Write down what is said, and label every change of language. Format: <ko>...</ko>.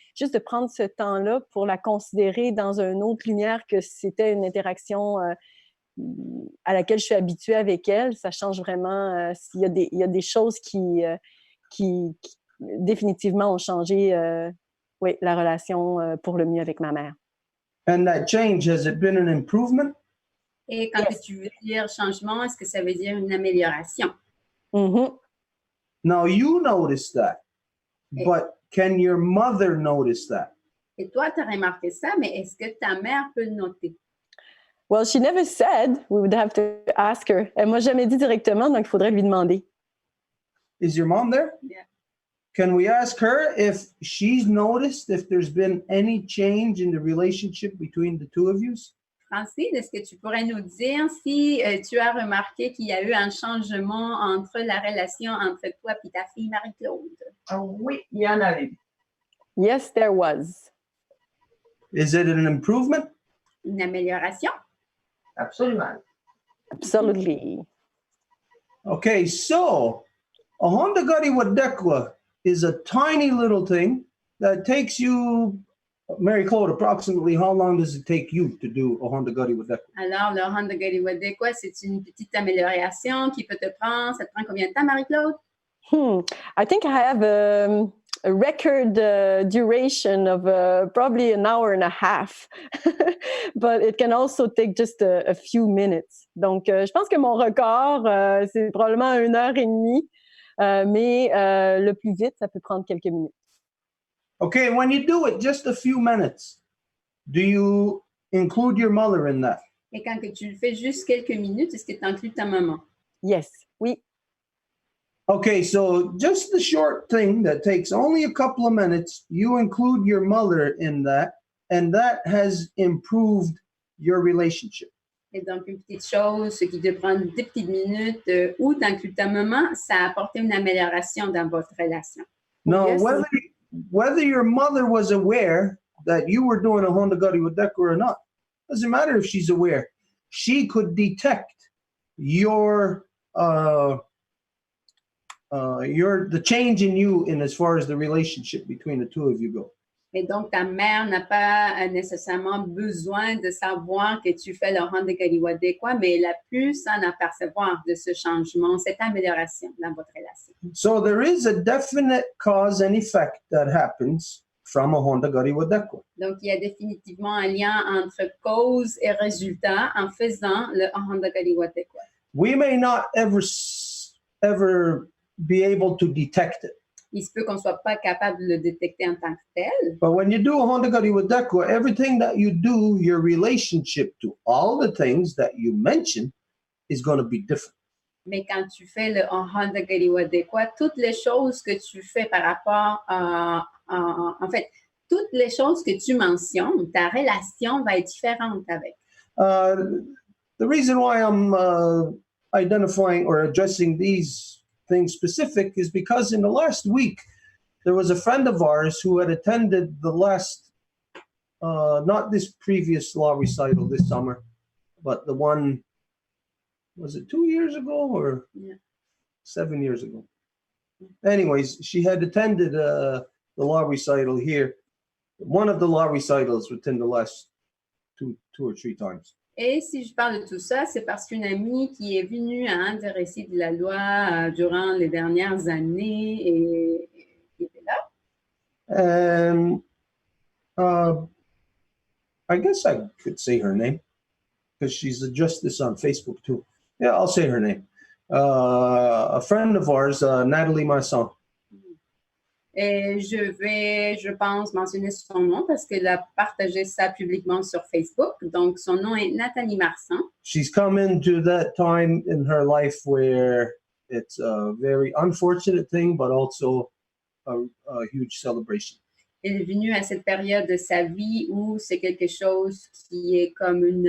<fr>Juste de prendre ce temps-là pour la considérer dans une autre lumière que c'était une interaction à laquelle je suis habituée avec elle, ça change vraiment. Il y a des choses qui définitivement ont changé oui, la relation pour le mieux avec ma mère.</fr> <en>And that change, has it been an improvement?</en> <fr>Et quand tu veux dire changement, est-ce que ça veut dire une amélioration? Mm-hmm.</fr> <en>Now you notice that, but can your mother notice that?</en> <fr>Et toi, tu as remarqué ça, mais est-ce que ta mère peut le noter?</fr> <en>Well, she never said. We would have to ask her.</en> <fr>Elle m'a jamais dit directement, donc il faudrait lui demander.</fr> <en>Is your mom there? Yeah. Can we ask her if she's noticed if there's been any change in the relationship between the two of you?</en> <fr>Francine, est-ce que tu pourrais nous dire si tu as remarqué qu'il y a eu un changement entre la relation entre toi et ta fille Marie-Claude? Oui, il y en a eu.</fr> <en>Yes, there was. Is it an improvement?</en> <fr>Une amélioration? Absolument.</fr> <en>Absolutely. Okay, so a Honda Gari Wadekwa is a tiny little thing that takes you, Mary Claude, approximately how long does it take you to do a Honda Gari Wadekwa?</en> <fr>Alors, le Honda Gari Wadekwa, c'est une petite amélioration qui peut te prendre. Ça te prend combien de temps, Marie-Claude?</fr> <en>I think I have a record duration of probably an hour and a half, but it can also take just a few minutes.</en> <fr>Donc, je pense que mon record, c'est probablement 1h30, mais le plus vite, ça peut prendre quelques minutes.</fr> <en>Okay, when you do it just a few minutes, do you include your mother in that?</en> <fr>Et quand que tu le fais juste quelques minutes, est-ce que tu inclus ta maman?</fr> <en>Yes,</en> <fr>oui.</fr> <en>Okay, so just the short thing that takes only a couple of minutes, you include your mother in that, and that has improved your relationship.</en> <fr>Et donc, une petite chose qui te prend 2 petites minutes où tu inclus ta maman, ça a apporté une amélioration dans votre relation.</fr> <en>Now, Yes. whether your mother was aware that you were doing a Honda Gari Wadekwa or not, doesn't matter if she's aware. She could detect the change in you in as far as the relationship between the two of you go.</en> <fr>Et donc, ta mère n'a pas nécessairement besoin de savoir que tu fais le Honda Gari Wadekwa, mais elle a pu s'en apercevoir de ce changement, cette amélioration dans votre relation.</fr> <en>So there is a definite cause and effect that happens from a Honda Gari Wadekwa.</en> <fr>Donc, il y a définitivement un lien entre cause et résultat en faisant le Honda Gari Wadekwa.</fr> <en>We may not ever be able to detect it.</en> <fr>Il se peut qu'on ne soit pas capable de le détecter en tant que tel.</fr> <en>But when you do a Honda Gari Wadekwa, everything that you do, your relationship to all the things that you mention is going to be different.</en> <fr>Mais quand tu fais le Honda Gari Wadekwa, toutes les choses que tu fais par rapport en fait, toutes les choses que tu mentionnes, ta relation va être différente avec.</fr> <en>The reason why I'm identifying or addressing these things specific is because in the last week, there was a friend of ours who had attended the last, not this previous law recital this summer, but the one, was it 2 years ago or 7 years ago? Anyways, she had attended the law recital here, one of the law recitals within the last two or three times.</en> <fr>Et si je parle de tout ça, c'est parce qu'une amie qui est venue à un des récits de la loi durant les dernières années et était là.</fr> <en>And I guess I could say her name because she's a justice on Facebook too. Yeah, I'll say her name. A friend of ours, Natalie Masson.</en> <fr>Et je pense, mentionner son nom parce qu'elle a partagé ça publiquement sur Facebook. Donc, son nom est Nathalie Marsan.</fr> <en>She's come into that time in her life where it's a very unfortunate thing, but also a huge celebration.</en> <fr>Elle est venue à cette période de sa vie où c'est quelque chose qui est comme</fr>